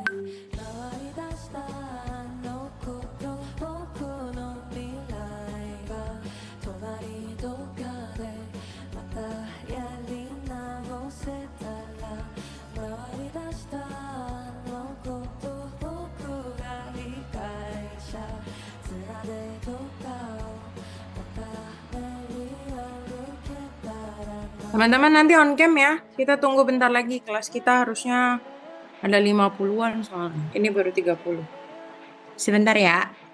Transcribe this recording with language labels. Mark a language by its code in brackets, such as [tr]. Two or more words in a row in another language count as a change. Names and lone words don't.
[ja] ね回り出したあのこと僕の未来が隣どっかでまたやり直せたら回り出したあのこと僕が理解者面でどっかをまた練り歩けたらな [id] Teman-teman nanti on cam ya. Kita tunggu bentar lagi. Kelas kita harusnya ada 50-an soalnya. Ini baru 30. Sebentar ya.